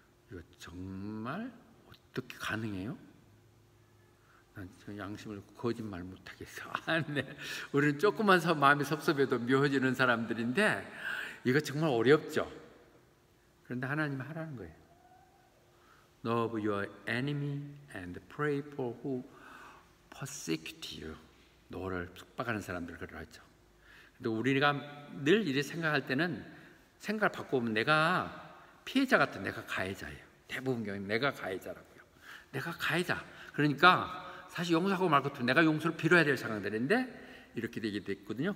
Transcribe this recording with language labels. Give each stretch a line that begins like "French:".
Korean: 이거 정말 어떻게 가능해요? 난 양심을 거짓말 못하겠어. 우리는 조금만 마음이 섭섭해도 미워지는 사람들인데 이거 정말 어렵죠. 그런데 하나님이 하라는 거예요.
English: Love your enemy and pray for who persecute you.
Korean: 너를 속박하는 사람들 그러죠. 근데 우리가 늘 이렇게 생각할 때는 생각을 바꾸면 내가 피해자 같은 내가 가해자예요. 대부분 경우는 내가 가해자라고요. 내가 가해자. 그러니까 사실 용서하고 말 것도 내가 용서를 빌어야 될 상황들인데 이렇게 되게 됐거든요.